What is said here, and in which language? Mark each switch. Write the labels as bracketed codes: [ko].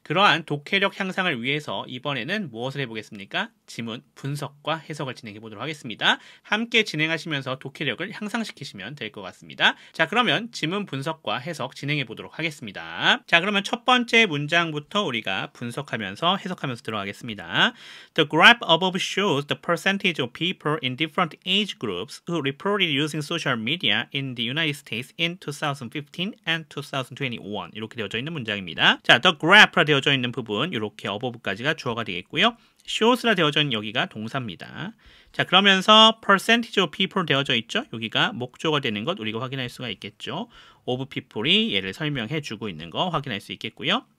[ko] 그러한 독해력 향상을 위해서 이번에는 무엇을 해보겠습니까? 지문 분석과 해석을 진행해 보도록 하겠습니다. 함께 진행하시면서 독해력을 향상시키시면 될 것 같습니다. 자, 그러면 지문 분석과 해석 진행해 보도록 하겠습니다. 자, 그러면 첫 번째 문장부터 우리가 분석하면서 해석하면서 들어가겠습니다. [en] The graph above shows the percentage of people in different age groups who reported using social media in the United States in 2015 and 2021 [ko] 이렇게 되어져 있는 문장입니다. 자, the graph라 되어져 있는 부분 이렇게 above까지가 주어가 되겠고요. shows라 되어져 있는 여기가 동사입니다. 자, 그러면서 [en] percentage of people [ko] 되어져 있죠. 여기가 목조가 되는 것 우리가 확인할 수가 있겠죠. of people이 얘를 설명해 주고 있는 거 확인할 수 있겠고요.